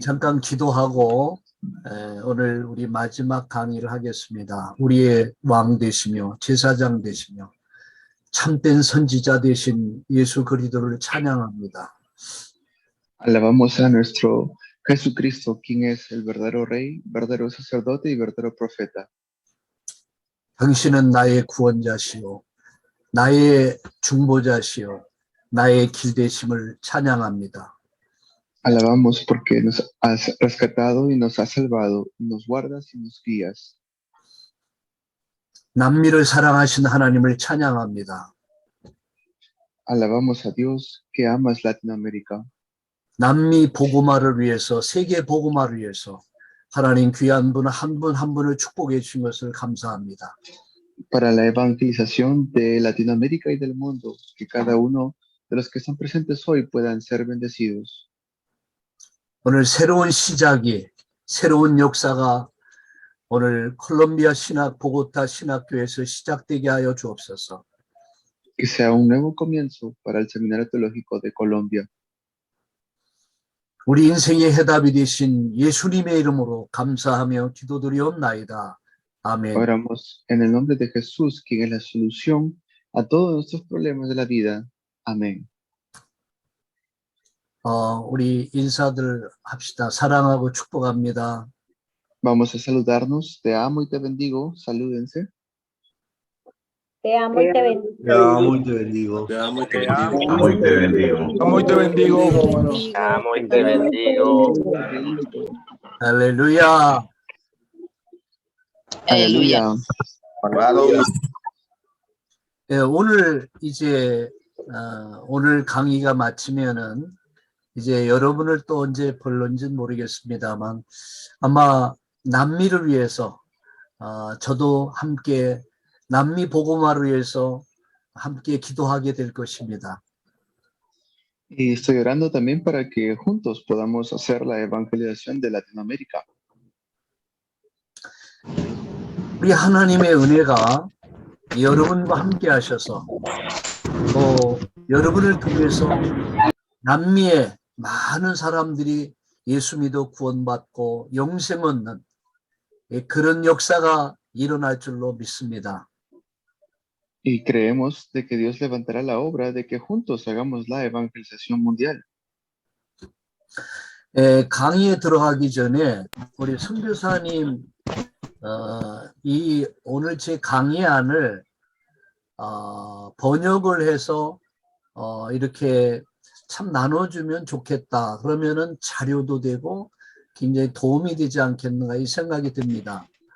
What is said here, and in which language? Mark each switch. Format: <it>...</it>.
<ko>잠깐 기도하고 오늘 우리 마지막 강의를 하겠습니다. 우리의 왕 되시며 제사장 되시며 참된 선지자 되신 예수 그리스도를 찬양합니다.</ko> <es>Alabamos a nuestro Jesucristo, quien es el verdadero rey, verdadero sacerdote y verdadero profeta.</es> <ko>당신은 나의 구원자시요 나의 중보자시요 나의 길 되심을 찬양합니다.</ko> <es>Alabamos porque nos has rescatado y nos has salvado, y nos guardas y nos guías.</es> <ko>남미를 사랑하신 하나님을 찬양합니다.</ko> <es>Alabamos a Dios que amas Latinoamérica.</es> <ko>남미 복음화를 위해서 세계 복음화를 위해서 하나님 귀한 분 한 분 한 분을 축복해 주신 것을 감사합니다.</ko> <es>Para la evangelización de Latinoamérica y del mundo, que cada uno de los que están presentes hoy puedan ser bendecidos.</es> <ko>오늘 새로운 시작이 새로운 역사가 오늘 콜롬비아 신학 보고타 신학교에서 시작되게 하여 주옵소서.</ko> <es>Que sea un nuevo comienzo para el Seminario Teológico de Colombia.</es> <ko>우리 인생의 해답이 되신 예수님의 이름으로 감사하며 기도드리옵나이다. 아멘.</ko> <es>Oramos en el nombre de Jesús, quien es la solución a todos nuestros problemas de la vida. Amén.</es> <ko>우리 인사들 합시다. 사랑하고 축복합니다.</ko> <es>Vamos a saludarnos. Te amo y te bendigo. Salúdense. Te amo y te bendigo. Te amo y te bendigo. Te amo y te Te bendigo. amo y te bendigo. Amo y te bendigo. Te amo y te bendigo.</es> <ko>할렐루야.</ko> <es>Aleluya.</es> <ko>예, 오늘 이제 오늘 강의가 마치면은 이제 여러분을 또 언제 불렀는지는 모르겠습니다만 아마 남미를 위해서 저도 함께 남미 복음화를 위해서 함께 기도하게 될 것입니다.</ko> <es>Y estoy orando también para que juntos podamos hacer la evangelización de Latinoamérica.</es> <ko>우리 하나님의 은혜가 여러분과 함께 하셔서 또 여러분을 통해서 남미의 많은 사람들이 예수 믿어 구원받고 영생 얻는 그런 역사가 일어날 줄로 믿습니다.</ko> <es>Y creemos de que Dios levantará la obra de que juntos hagamos la evangelización mundial.</es> <ko>강의에 들어가기 전에 우리 선교사님 이 오늘 제 강의안을 번역을 해서 이렇게 참 나눠주면 좋겠다. 그러면은 자료도 되고 굉장히 도움이 되지 않겠는가 이 생각이 듭니다.</ko>